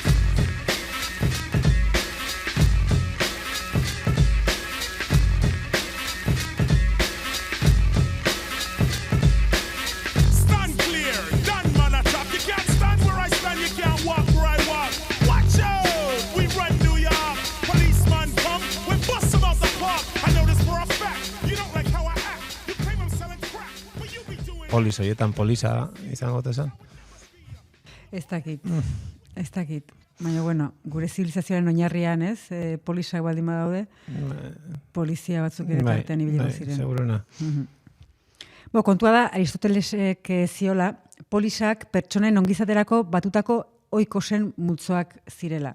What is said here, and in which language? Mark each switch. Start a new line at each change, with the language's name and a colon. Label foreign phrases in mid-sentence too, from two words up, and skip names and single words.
English: Stand clear, done man attack. You can't stand where I stand, you can't walk where I walk. Watch out, we run New York. Policeman come, we bust them out the park. I know this for a fact. You don't like how I act. You claim I'm selling crack. What you be doing?
Basque: Polis horietan polisa izango tezan? Ez dakit. Ez dakit. Baina, bueno, gure zibilizazioaren oinarrian, ez? Polisak baldin badaude, polizia batzuk ere tartean ibiliko ziren. Seguruna. Kontua da, Aristotelesek ziola, polisak pertsonen ongizaterako batutako oikosen multzoak zirela.